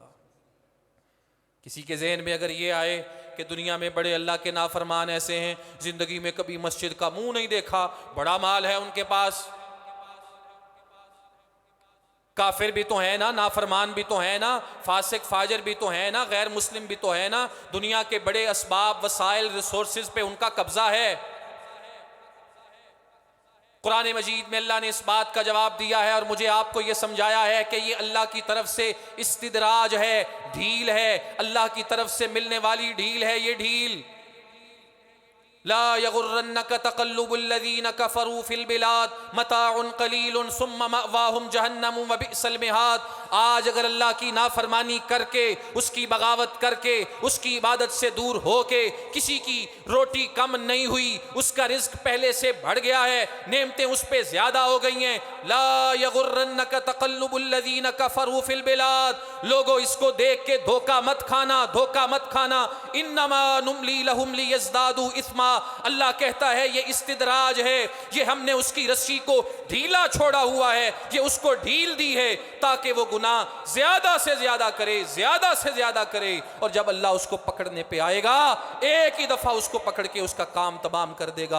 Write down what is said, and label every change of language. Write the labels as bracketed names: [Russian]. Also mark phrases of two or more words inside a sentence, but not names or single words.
[Hindi] किसी के जहन में अगर ये आए कि दुनिया में बड़े अल्लाह के नाफरमान ऐसे हैं, जिंदगी में कभी मस्जिद का मुंह नहीं देखा, बड़ा माल है उनके पास, काफिर भी तो है ना, नाफरमान भी तो है ना, फासिक फाजिर भी तो है ना, गैर मुस्लिम भी तो है ना, दुनिया के बड़े असबाब वसाइल रिसोर्सेज पे उनका कब्जा है। कुरान मजीद में अल्लाह ने इस बात का जवाब दिया है और मुझे आपको यह समझाया है कि ये अल्लाह की तरफ से इस्तिदराज है, ढील है, अल्लाह की तरफ से मिलने वाली ढील है। ये ढील [Arabic] لا يغرنك تقلب الذين كفروا في البلاد متاع قليل ثم مأواهم جهنم وبئس المهاد. [Hindi] आज अगर अल्लाह की नाफरमानी करके, उसकी बगावत करके, उसकी इबादत से दूर होके किसी की रोटी कम नहीं हुई, उसका रिज्क पहले से बढ़ गया है, नेमतें उस पे ज्यादा हो गई हैं। [Arabic] لا يغرنك تقلب الذين كفروا في البلاد. [Hindi] लोगों, इसको देख के धोखा मत खाना, धोखा मत खाना। [Arabic] إنما نملي لهم ليزدادوا إثما. [Hindi] अल्लाह कहता है ये इस्तिदराज है, ये हमने उसकी रस्सी को ढीला छोड़ा हुआ है, ये उसको ढील दी है ताकि वो गुनाह ज्यादा से ज्यादा करे, ज्यादा से ज्यादा करे। और जब अल्लाह उसको पकड़ने पे आएगा, एक ही दफा उसको पकड़ के उसका काम तमाम कर देगा।